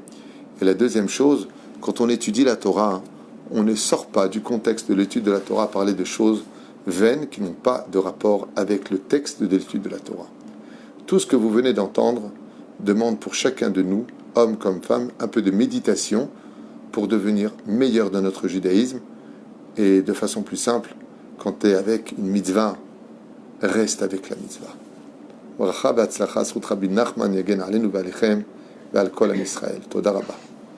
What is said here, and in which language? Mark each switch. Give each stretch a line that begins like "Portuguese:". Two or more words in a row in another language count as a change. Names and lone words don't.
French: Et la deuxième chose, quand on étudie la Torah, on ne sort pas du contexte de l'étude de la Torah à parler de choses vaines qui n'ont pas de rapport avec le texte de l'étude de la Torah. Tout ce que vous venez d'entendre demande pour chacun de nous, hommes comme femmes, un peu de méditation pour devenir meilleur dans notre judaïsme. Et de façon plus simple, quand tu es avec une mitzvah, reste avec la mitzvah.
Hebrew: ברכה והצלחה, זכות רבי נחמן יגן עלינו ועליכם ועל כל עם ישראל. תודה רבה.